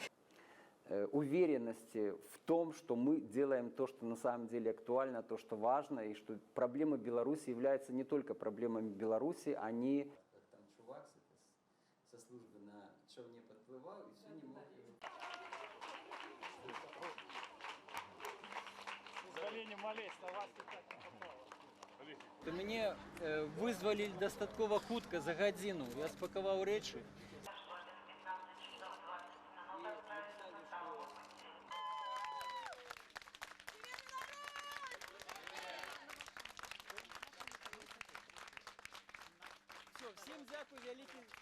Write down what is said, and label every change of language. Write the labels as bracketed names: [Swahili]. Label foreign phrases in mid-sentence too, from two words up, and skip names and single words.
[Russian] Уверенности в том, что мы делаем то, что на самом деле актуально, то, что важно, и что проблемы Беларуси являются не только проблемами Беларуси, они... Там чувак со службы на човне подплывал и все не мог его... [Belarusian] То мяне вызвалі дастаткова хутка за гадзіну. Я спакаваў рэчы. Все, всім дзякуй вялікі.